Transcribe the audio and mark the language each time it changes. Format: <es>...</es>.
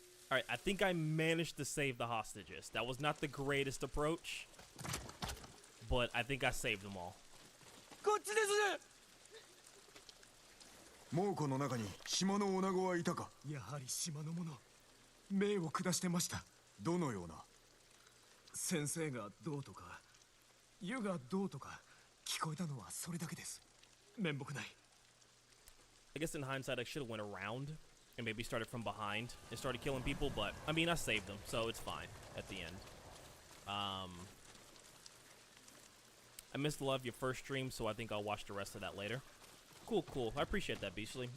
<en>Alright, I think I managed to save the hostages. That was not the greatest approach, but I think I saved them all.</en> <ja>こっちです。猛虎の中に島の女子はいたか。やはり島の者、命を下してました。どのような。先生がどうとか、湯がどうとか、聞こえたのはそれだけです。面目ない。</ja> <en>I guess in hindsight, I should have went around and maybe started from behind and started killing people, but I mean, I saved them, so it's fine at the end. I missed a lot of your first stream, so I think I'll watch the rest of that later. Cool. I appreciate that, Beastly.</en>